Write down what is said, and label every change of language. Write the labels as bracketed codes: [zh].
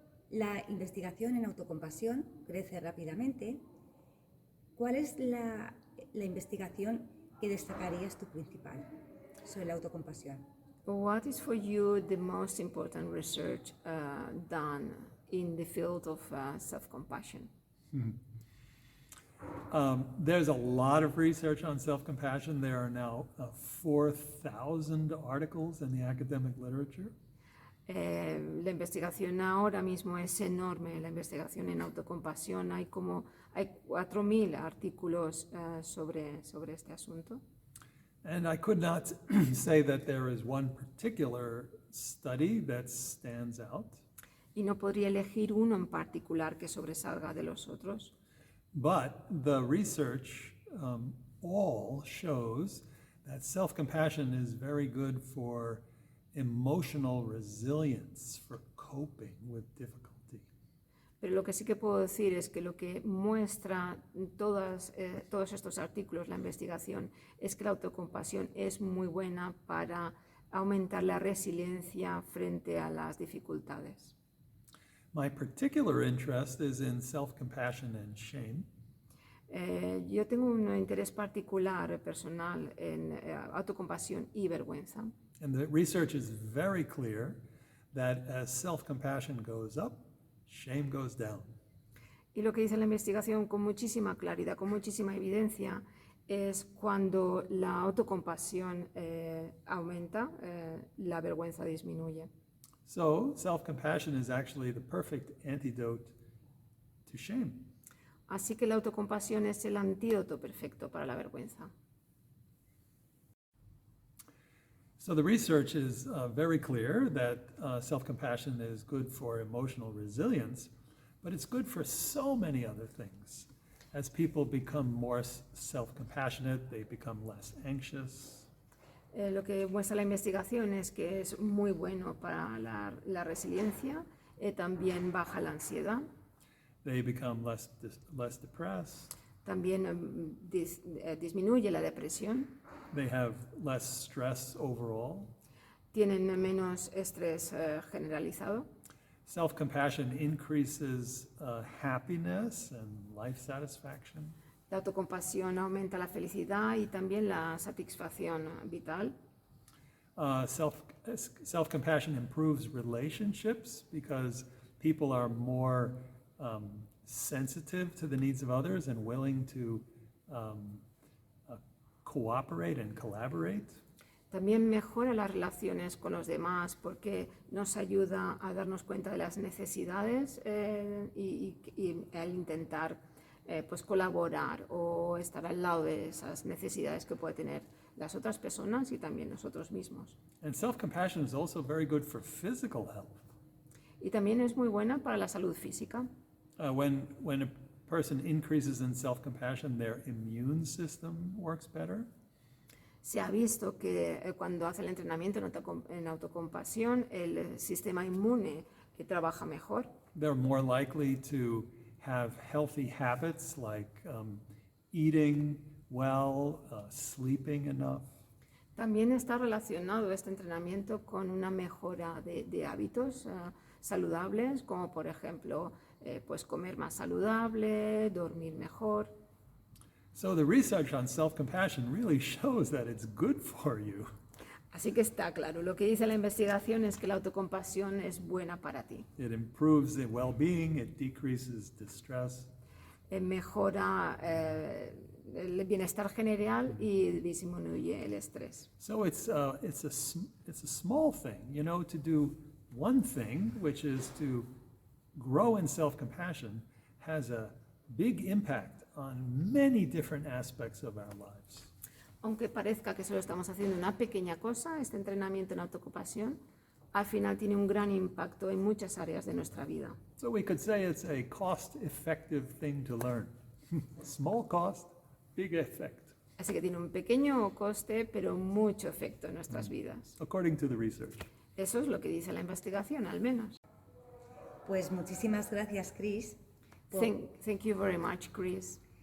[es] La investigación en autocompasión crece rápidamente. ¿Cuál es la investigación que destacarías tu principal sobre la autocompasión? [en] What is for you the most important research done in the field of self-compassion? There's a lot of research on self-compassion. There are now 4,000 articles in the academic literature. [es] La investigación ahora mismo es enorme, la investigación en autocompasión. Hay 4,000 artículos sobre este asunto. [en] And I could not say that there is one particular study that stands out. [es] Y no podría elegir uno en particular que sobresalga de los otros. [en] But the research all shows that self-compassion is very good for emotional resilience, for coping with difficulty. [es] Pero lo que sí que puedo decir es que lo que muestra todos estos artículos, la investigación, es que la autocompasión es muy buena para aumentar la resiliencia frente a las dificultades. [en] My particular interest is in self-compassion and shame. [es] Yo tengo un interés particular, personal, en autocompasión y vergüenza. [en] And the research is very clear that as self-compassion goes up, shame goes down. [es] Y lo que dice la investigación con muchísima claridad, con muchísima evidencia, es cuando la autocompasión aumenta, la vergüenza disminuye. [en] So self-compassion is actually the perfect antidote to shame. [es] Así que la autocompasión es el antídoto perfecto para la vergüenza. [en] So the research is very clear that self-compassion is good for emotional resilience, but it's good for so many other things. As people become more self-compassionate, they become less anxious. [es] Lo que muestra la investigación es que es muy bueno para la resiliencia, también baja la ansiedad, [en] They become less depressed. [es] también disminuye la depresión, [en] They have less stress overall. [es] tienen menos estrés generalizado. [en] Self-compassion increases happiness and life satisfaction. [es] La autocompasión aumenta la felicidad y también la satisfacción vital. [en] Self-compassion improves relationships because people are more sensitive to the needs of others and willing to cooperate and collaborate. [es] También mejora las relaciones con los demás porque nos ayuda a darnos cuenta de las necesidades y al intentar pues colaborar o estar al lado de esas necesidades que pueden tener las otras personas y también nosotros mismos. [en] And self-compassion is also very good for physical health. [es] Y también es muy buena para la salud física. [en] When a person increases in self-compassion, their immune system works better. [es] Se ha visto que cuando hace el entrenamiento en autocompasión, el sistema inmune trabaja mejor. [en] They're more likely to have healthy habits like eating well, sleeping enough. [es] También está relacionado este entrenamiento con una mejora de hábitos saludables, como por ejemplo pues comer más saludable, dormir mejor. [en] So the research on self-compassion really shows that it's good for you. [es] Así que está claro, lo que dice la investigación es que la autocompasión es buena para ti. [en] It improves the well-being, it decreases distress. [es] Mejora el bienestar general y disminuye el estrés. [en] So it's a small thing, you know, to do one thing, which is to grow in self-compassion, has a big impact on many different aspects of our lives. [es] Aunque parezca que solo estamos haciendo una pequeña cosa, este entrenamiento en autocompasión, al final tiene un gran impacto en muchas áreas de nuestra vida. [en] So we could say it's a cost-effective thing to learn. Small cost, big effect, [es] Así que tiene un pequeño coste, pero mucho efecto en nuestras vidas. [en] according to the research. [es] Eso es lo que dice la investigación, al menos. Pues muchísimas gracias, Chris, [en] Thank you very much, Chris,